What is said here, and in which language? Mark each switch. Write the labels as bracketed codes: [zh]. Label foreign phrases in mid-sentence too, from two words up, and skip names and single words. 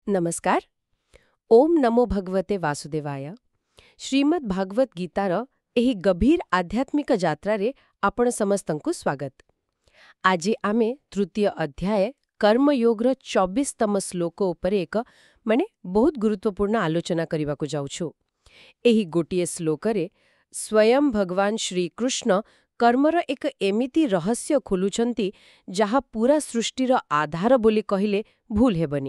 [sa] नमस्कार। ओम नमो भगवते वासुदेवाय। [or] श्रीमद् भागवत गीतार ଏହି ଗଭୀର ଆଧ୍ୟାତ୍ମିକ ଯାତ୍ରାରେ ଆପଣ ସମସ୍ତଙ୍କୁ ସ୍ୱାଗତ। ଆଜି ଆମେ ତୃତୀୟ ଅଧ୍ୟାୟ କର୍ମଯୋଗର 24ତମ ଶ୍ଲୋକ ଉପରେ ବହୁତ ଗୁରୁତ୍ୱପୂର୍ଣ୍ଣ ଆଲୋଚନା କରିବାକୁ ଯାଉଛୁ। ଏହି ଗୋଟିଏ ଶ୍ଲୋକରେ ସ୍ୱୟଂ ଭଗବାନ ଶ୍ରୀକୃଷ୍ଣ କର୍ମର ଏକ ଏମିତି ରହସ୍ୟ ଖୋଲୁଛନ୍ତି ଯାହା ପୂରା ସୃଷ୍ଟିର ଆଧାର ବୋଲି କହିଲେ ଭୁଲ ହେବନି।